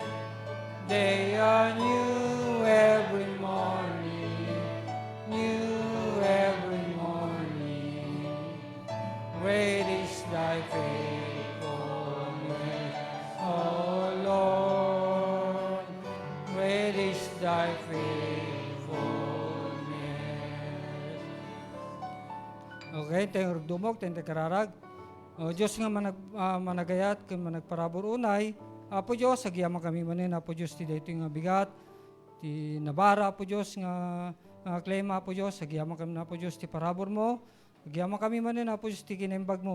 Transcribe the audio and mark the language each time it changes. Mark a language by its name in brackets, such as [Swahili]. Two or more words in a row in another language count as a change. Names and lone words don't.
[English] They are new every morning, new every morning. Great is thy faithfulness, O Lord. Great is thy faithfulness. [Iloko] Okay, tayo dumog, tayo kararag. O Diyos nga managayat, kung managparabor unay, Apo Diyos, agiyaman kami manin, Apo Diyos, ti dito nga bigat, ti nabara, Apo Diyos, nga claim, Apo Diyos, agiyaman kami na, Apo Diyos, ti parabor mo, agiyaman kami manin, Apo Diyos, ti kinaimbag mo.